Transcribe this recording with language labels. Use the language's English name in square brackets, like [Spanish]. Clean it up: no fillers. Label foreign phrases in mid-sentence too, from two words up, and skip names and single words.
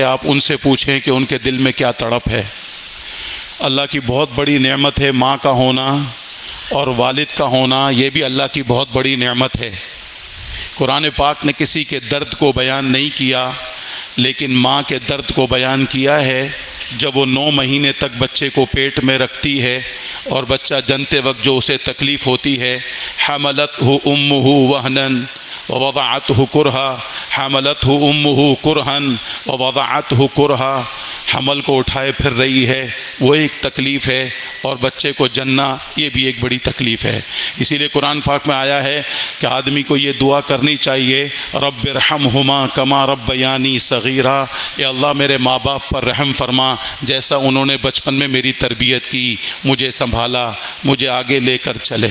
[Urdu] آپ ان سے پوچھیں کہ ان کے دل میں کیا تڑپ ہے۔ اللہ کی بہت بڑی نعمت ہے ماں کا ہونا اور والد کا ہونا، یہ بھی اللہ کی بہت بڑی نعمت ہے۔ قرآن پاک نے کسی کے درد کو بیان نہیں کیا، لیکن ماں کے درد کو بیان کیا ہے۔ جب وہ 9 مہینے تک بچے کو پیٹ میں رکھتی ہے اور بچہ جنتے وقت جو اسے تکلیف ہوتی ہے، [Arabic] حملتہ امہ وہنن ووضعتہ کرہا، حملتہ امہ کرہن ووضعتہ کرہا، [Urdu] حمل کو اٹھائے پھر رہی ہے، وہ ایک تکلیف ہے، اور بچے کو جننا یہ بھی ایک بڑی تکلیف ہے۔ اسی لیے قرآن پاک میں آیا ہے کہ آدمی کو یہ دعا کرنی چاہیے، [Arabic] رب ارحمہما کما ربیانی صغیرا، [Urdu] اے اللہ میرے ماں باپ پر رحم فرما جیسا انہوں نے بچپن میں میری تربیت کی، مجھے سنبھالا، مجھے آگے لے کر چلے۔